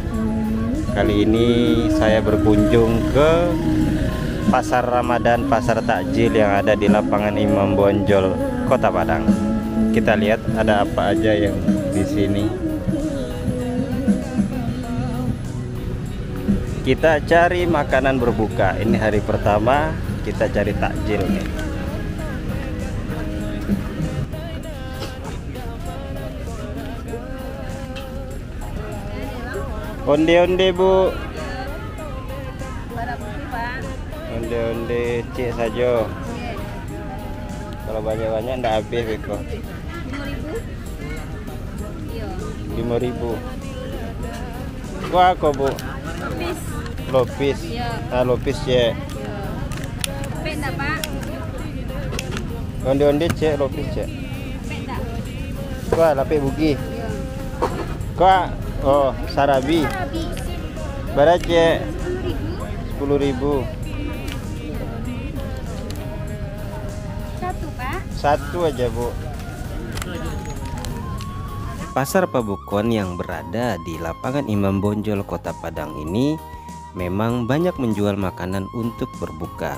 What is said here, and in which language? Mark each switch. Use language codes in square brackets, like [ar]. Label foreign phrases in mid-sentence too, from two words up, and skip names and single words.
[id] Kali ini saya berkunjung ke Pasar Ramadan, Pasar Takjil yang ada di lapangan Imam Bonjol, Kota Padang. Kita lihat ada apa aja yang di sini. Kita cari makanan berbuka. Ini hari pertama kita cari takjil nih. Onde-onde Bu. Onde-onde cik saja. [min] Kalau banyak-banyak ndak habis Beko. [id] 5.000. Wah kok Bu? Lopis. Ah, lopis ya. Penda Pak. Onde-onde cek lopis cek. Wah, lapik bugi. Kok oh, sarabi. Berapa cek? 10.000. Satu Pak. Satu aja Bu. Pasar Pabukon yang berada di lapangan Imam Bonjol, Kota Padang ini memang banyak menjual makanan untuk berbuka.